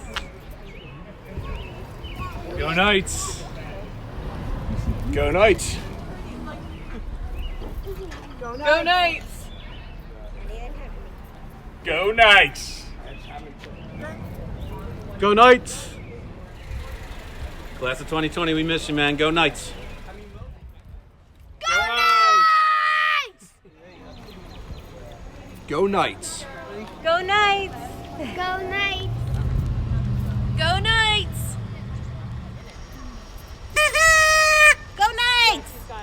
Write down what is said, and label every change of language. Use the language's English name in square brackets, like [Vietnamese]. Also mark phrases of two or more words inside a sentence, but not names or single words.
[English] Go Knights! Go Knights! Go Knights! Go Knights! Go Knights! Class of 2020, we miss you, man. Go Knights! Go Knights! Go Knights! Go Knights! Go Knights! Go Knights! Go Knights!